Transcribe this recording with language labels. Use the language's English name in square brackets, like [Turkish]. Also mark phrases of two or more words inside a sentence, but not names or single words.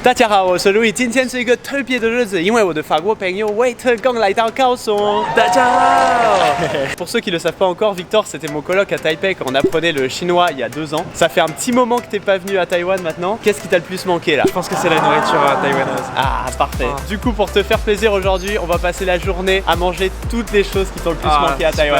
[Chinese] 大家好，我是Louis，今天是一个特别的日子，因为我的法国朋友 Wait 刚来到高雄。大家好 [French] Pour ceux qui ne le savent pas encore, Victor, c'était mon coloc à Taipei quand on apprenait le chinois il y a 2 ans. Ça fait un petit moment que t'es pas venu à Taïwan maintenant. Qu'est-ce qui t'a le plus manqué là? Je pense que c'est la nourriture taïwanaise. Ah, parfait. Du coup, pour te faire plaisir aujourd'hui, on va passer la journée à manger toutes les choses qui t'ont le plus manqué à Taïwan.